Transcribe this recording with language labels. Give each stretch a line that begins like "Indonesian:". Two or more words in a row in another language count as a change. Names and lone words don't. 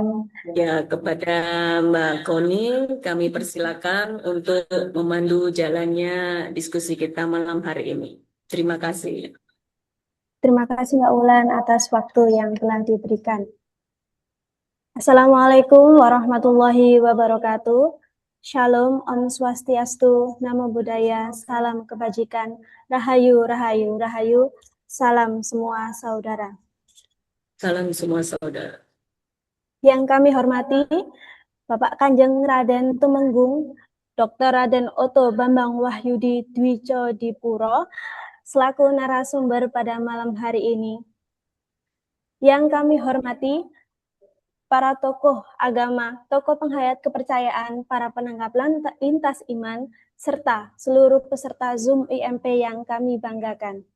Indonesian: Ya, kepada Mbak Koni, kami persilakan untuk memandu jalannya diskusi kita malam hari ini. Terima kasih. Terima kasih Mbak Bulan atas waktu yang telah diberikan.
Arabic: السلام عليكم ورحمة الله وبركاته.
Indonesian: Shalom,
Balinese: Om Swastiastu,
Pali: Namo Buddhaya,
Indonesian: Salam Kebajikan, Rahayu, Rahayu, Rahayu, Salam semua saudara. Salam semua saudara. Yang kami hormati, Bapak Kanjeng Raden Tumenggung, Dr. Raden Oto Bambang Wahyudi Dwijo Dipuro, selaku narasumber pada malam hari ini. Yang kami hormati, para tokoh agama, tokoh penghayat kepercayaan, para penanggap lintas iman, serta seluruh peserta Zoom IMP yang kami banggakan.